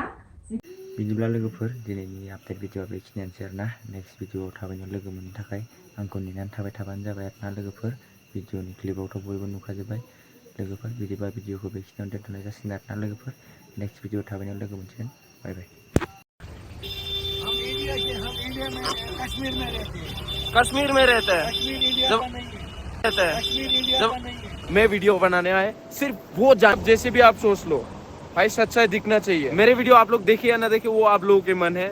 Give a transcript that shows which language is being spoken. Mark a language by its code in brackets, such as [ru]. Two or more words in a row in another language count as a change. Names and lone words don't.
[brx] बिदिब्ला लोगोफोर दिनैनि आपडेट भिडिअआ बेखिनियानोसै आरोना। नेक्स्ट भिडिअआव थाबैनो लोगो मोननो थाखाय आंखौ नेनानै थाबाय थाबानो जाबाय आरोना लोगोफोर। भिडिअनि क्लिपआवथ' बयबो नुखाजोब्बाय लोगोफोर। बिदिबा भिडिअखौ बेखिनियावनो दोनथ'नाय जासिगोन आरोना लोगोफोर। [en] next video [brx] थाबैनो लोगो मोनसिगोन। [en] bye bye. [hi] कश्मीर में रहते हैं। जब मैं वीडियो बनाने आए, सिर्फ वो जान, जैसे भी आप सोच लो भाई, सच्चाई दिखना चाहिए। मेरे वीडियो आप लोग देखिए या ना देखिए, वो आप लोगों के मन है।